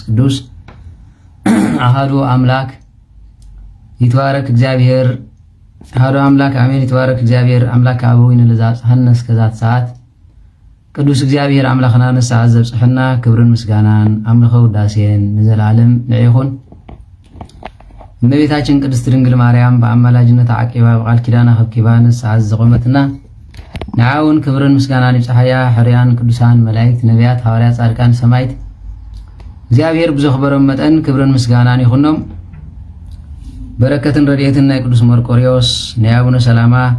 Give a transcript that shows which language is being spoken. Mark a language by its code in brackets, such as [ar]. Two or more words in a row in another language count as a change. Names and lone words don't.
[gez] ቅዱስ አሐዱ አምላክ ይትባረክ እግዚአብሔር አሐዱ አምላክ አሜን። ይትባረክ እግዚአብሔር አምላክ አበዊነ ለዘአጽሐነ እስከዛት ሰዓት [ti] ቅዱስ እግዚአብሔር አምላኽና ንሰዓት ዘብጽሕና ክብርን ምስጋናን አምልኾ ውዳሴን ንዘላለም ንዕኹን። [am] እመቤታችን ቅድስት ድንግል ማርያም በአማላጅነት [ti] ዓቂባ በቃል ኪዳና ከብኪባ ንሰዓት ዘቆመትና ንዓውን ክብርን ምስጋናን ይብጽሐያ ሕርያን ቅዱሳን መላእክት ነቢያት ሐዋርያት ጻድቃን ሰማዕት እግዚአብሔር ብዘኽበሮም መጠን ክብርን ምስጋናን ይኹኖም። በረከትን ረድኤትን ናይ ቅዱስ መርቆሪዎስ ናይ አቡነ ሰላማ